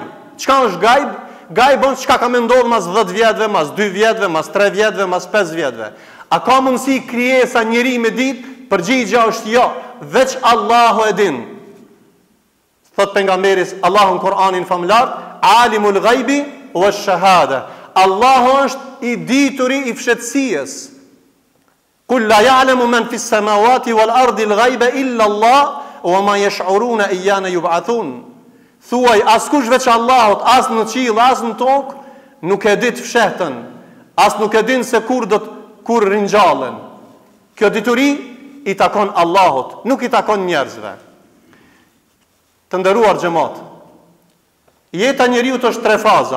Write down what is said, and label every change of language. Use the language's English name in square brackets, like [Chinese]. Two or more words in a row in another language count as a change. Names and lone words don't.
[Albanian] Çka është gajb? Gajb është çka ka më ndodhur mas 10 vjetëve, mas 2 vjetëve, mas 3 vjetëve, mas 5 vjetëve. A ka mundësi krijesa njëri me ditë? Përgjigja është jo, veç Allahu e din. Thot pejgamberi Allahu në Kur'anin famlar, [Arabic] عالم الغيب والشهادة. [Albanian] Allahu është i dituri i fshehtësisë. [Arabic] قل لا يعلم من في السماوات والأرض الغيب إلا الله وما يشعرون أيان يبعثون. [Albanian] Thuaj askush veç Allahut, as në qiell, as në tokë, nuk e di të fshehtën, as nuk e din se kur ringjallen. Kjo dituri i takon Allahut, nuk i takon njerëzve. Të nderuar xhamat, jeta e njeriu është 3 faza.